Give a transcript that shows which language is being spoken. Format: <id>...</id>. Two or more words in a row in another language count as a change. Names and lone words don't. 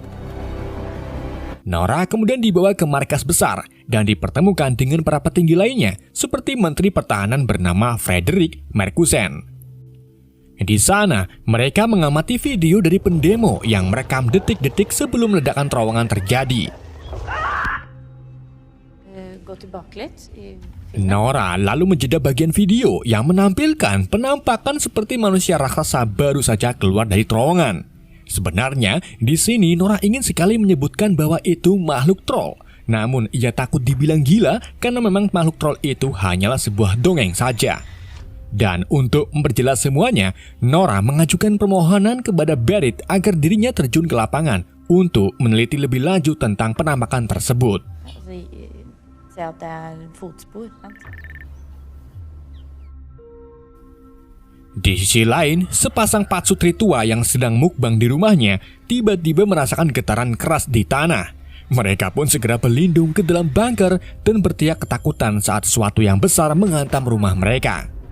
<id>Nora kemudian dibawa ke markas besar dan dipertemukan dengan para petinggi lainnya seperti Menteri Pertahanan bernama Fredrik Markussen. Di sana, mereka mengamati video dari pendemo yang merekam detik-detik sebelum ledakan terowongan terjadi.</id> <no>gå tillbaka litt i</no> <id>Nora lalu menjeda bagian video yang menampilkan penampakan seperti manusia raksasa baru saja keluar dari terowongan. Sebenarnya, di sini Nora ingin sekali menyebutkan bahwa itu makhluk troll. Namun, ia takut dibilang gila karena memang makhluk troll itu hanyalah sebuah dongeng saja. Dan untuk memperjelas semuanya, Nora mengajukan permohonan kepada Berit agar dirinya terjun ke lapangan untuk meneliti lebih lanjut tentang penampakan tersebut.</id> <no>Se at det fotspor, sant?</no> <id>Di sisi lain, sepasang patsutri tua yang sedang mukbang di rumahnya tiba-tiba merasakan getaran keras di tanah. Mereka pun segera berlindung ke dalam bunker dan berteriak ketakutan saat sesuatu yang besar menghantam rumah mereka.</id>